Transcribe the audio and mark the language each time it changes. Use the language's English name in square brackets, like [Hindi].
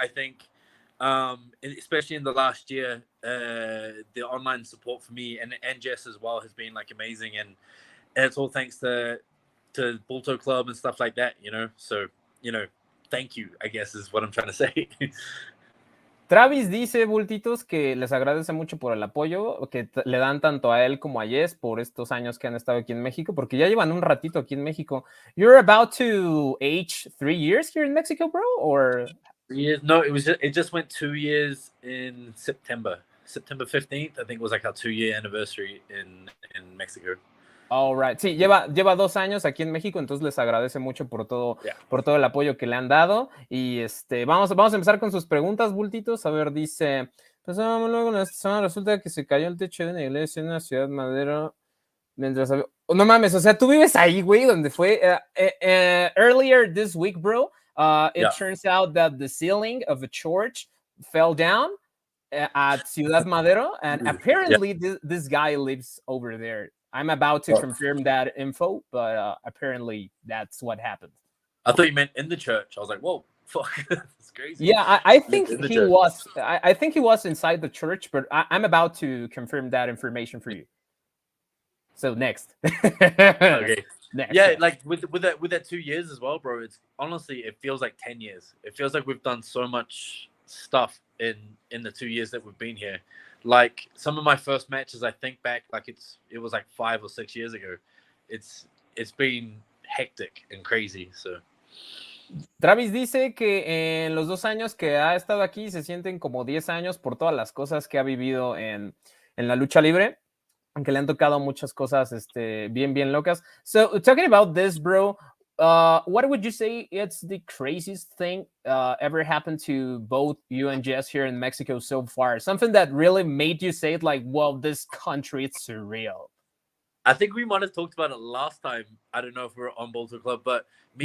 [English] I think, especially in the last year, the online support for me and Jess as well has been like amazing, and it's all thanks to Bulto Club and stuff like that, you know. So thank you, I guess, is what I'm trying to say. [Spanish] Travis dice, Bultitos, que les agradece mucho por el apoyo que le dan tanto a él como a Jess por estos años que han estado aquí en México, porque ya llevan un ratito aquí en México. [English] You're about to age 3 years here in Mexico, bro? Or No, it just went 2 years in September 15th. I think it was like our 2-year anniversary in Mexico. All right. [Spanish] Sí, lleva 2 años aquí en México, entonces les agradece mucho por todo el apoyo que le han dado. Y vamos a empezar con sus preguntas, bultitos. A ver, dice, pues luego esta semana resulta que se cayó el techo de una iglesia en una ciudad madero. Mientras no mames, o sea, tú vives ahí, güey, donde fue [English] earlier this week, bro. It turns out that the ceiling of a church fell down at Ciudad Madero, and apparently this guy lives over there. I'm about to confirm that info, but apparently that's what happened. I thought you meant in the church. I was like, whoa. fuck? It's crazy. Yeah, I think In the he church. was. I think he was inside the church, but I'm about to confirm that information for you. So next. Okay. Next. Yeah, like with that 2 years as well, bro. It's honestly, it feels like 10 years. It feels like we've done so much stuff in the 2 years that we've been here. Like some of my first matches, I think back like it was like 5 or 6 years ago. It's been hectic and crazy. So [Spanish] Travis dice que en los 2 años que ha estado aquí se sienten como 10 años por todas las cosas que ha vivido en la lucha libre, aunque le han tocado muchas cosas bien locas. [English] So, talking about this, bro, what would you say it's the craziest thing ever happened to both you and Jess here in Mexico so far? Something that really made you say it like, well, this country, it's surreal. I think we might have talked about it last time. I don't know if we were on Bulto Club, but me